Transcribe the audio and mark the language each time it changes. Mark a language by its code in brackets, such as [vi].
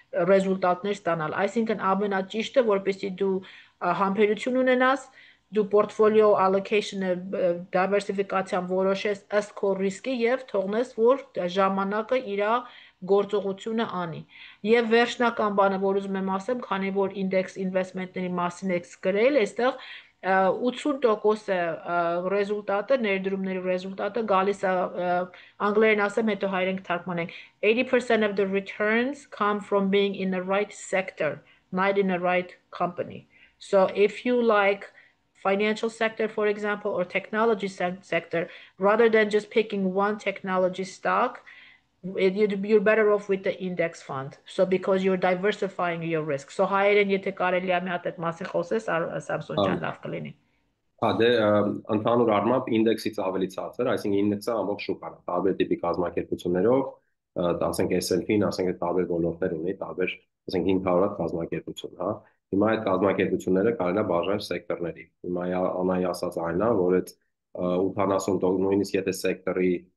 [hy] ռեզուլտատներ ստանալ, այսինքն ամենաճիշտը, որպեսզի դու համբերություն ունենաս, դու portfolio allocation-ը diversification որոշես ըստ քո ռիսկի եւ թողնես, որ ժամանակը իր գործողությունը անի։ Եվ վերջնական բանը, որ ուզում եմ ասեմ, քանի որ index investment-ների մասին եք գրել, այստեղ 80% ռեզուլտատը, ներդրումների ռեզուլտատը գալիս է, անգլերեն ասեմ, հետո հայերեն կթարգմանենք, [en] 80% of the returns come from being in the right sector, not in the right company. So if you like financial sector, for example, or technology sector, rather than just picking one technology stock, you're better off with the index fund. So because you're diversifying your risk. [hy] So հայերեն եթե կարելի է մի հատ այդ մասին խոսես, Սամսոն ջան, լավ կլինի։ Հա դե ընդհանուր առմամբ ինդեքսից ավելի ցածր, այսինքն ինդեքսը ամբողջ շուկան է, տարբեր տիպի կազմակերպություններով, ասենք S&P-ն, ասենք տարբեր ոլորտներ ունի, տարբեր, ասենք 500 հատ կազմակերպություն, հա։ Հիմա այդ կազմակերպությունները կարելի է բաժանել սեկտորների։ Հիմա Անայի ասած այն է, որ այդ 80% նույնիսկ եթե սեկտորի